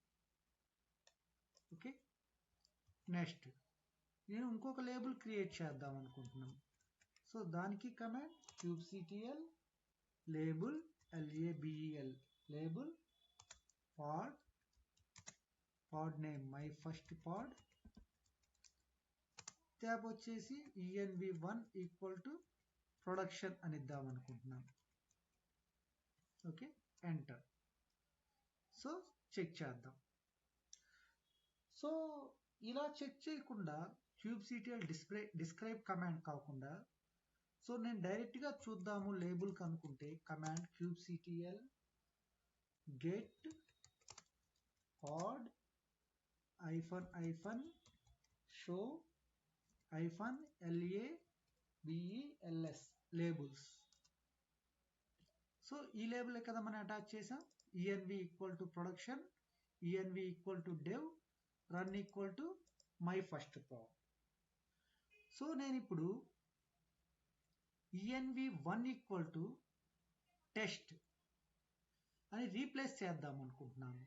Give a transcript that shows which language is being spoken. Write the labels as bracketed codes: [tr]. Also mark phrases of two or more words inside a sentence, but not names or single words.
[en] Okay, next [te] నేను ఇంకొక [en] label create [te] చేద్దాం అనుకుంటున్నాను. [en] సో దానికి కమాండ్ kubectl label label pod name my first pod, [te] ట్యాబ్ వచ్చేసి [en] env1 equal to production [te] అని ఇద్దాం అనుకుంటున్నాను. [en] Okay, enter. So check [te] చేద్దాం. సో ఇలా చెక్ చేయకుండా [en] kubectl describe command [te] కాకుండా సో నేను డైరెక్ట్గా చూద్దాము లేబుల్కి అనుకుంటే [en] command kubectl get pod -show -labels labels. [te] సో ఈ లేబుల్ కదా మనం అటాచ్ చేసాం. [en] env equal to production, env equal to dev, run equal to my first pod. [te] సో నేను ఇప్పుడు [en] env1 equal to test [te] అని రీప్లేస్ చేద్దాం అనుకుంటున్నాను.